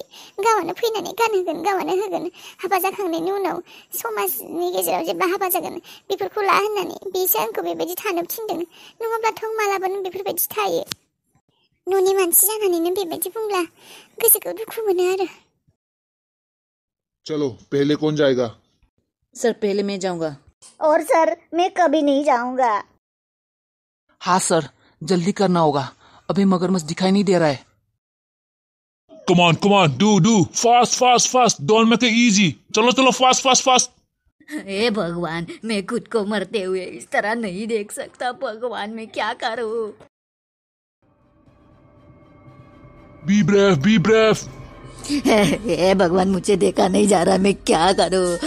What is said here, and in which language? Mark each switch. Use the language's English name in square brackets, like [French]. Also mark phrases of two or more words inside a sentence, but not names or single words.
[Bodo] गावआनो फैनानै गानहोगोन, गावआनो होगोन। हाबा जाखांनायनि उनाव समाजनि गेजेराव जेब्ला हाबा जागोन बेफोरखौ ला होननानै बेसो आंखौ बेबायदि थानो थिनदों। नङाब्लाथ' मालाबानो बेफोरबायदि थायो। न'नि मानसि जानानैनो बेबायदि बुंब्ला गोसोखौ दुखु मोनो आरो। [Hindi] चलो पहले कौन जाएगा? सर पहले मैं जाऊंगा। और सर मैं कभी नहीं जाऊंगा। हाँ सर जल्दी करना होगा, अभी मगरमच्छ दिखाई नहीं दे रहा है। [English] Come on, do fast, don't make it easy. [Hindi] चलो fast. हे भगवान, मैं खुद को मरते हुए इस तरह नहीं देख सकता। भगवान मैं क्या करूं? [English] Be brave. [Hindi] हे भगवान, मुझे देखा नहीं जा रहा, मैं क्या करूं?